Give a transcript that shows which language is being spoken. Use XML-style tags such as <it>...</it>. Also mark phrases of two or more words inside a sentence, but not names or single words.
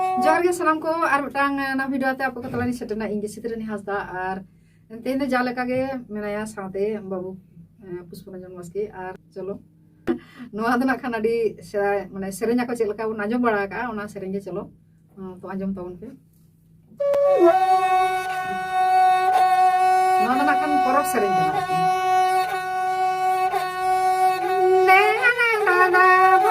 <sat>जोहार गे सानाम को आर मिटांग ना वीडियो ते आपको तलानी सेटना इंगे सितरनी हासदा आर तेन दे जाले कागे मेनाया साथे बाबू पुष्परंजन मस्की आर चलो नोआ दना खाना डी माने सेरेnya को चेलका उन आंजम बड़ा का उना सेरेंगे चलो तो आंजम ताउन पे नोआ दना खान परब सेरेंगे</sat>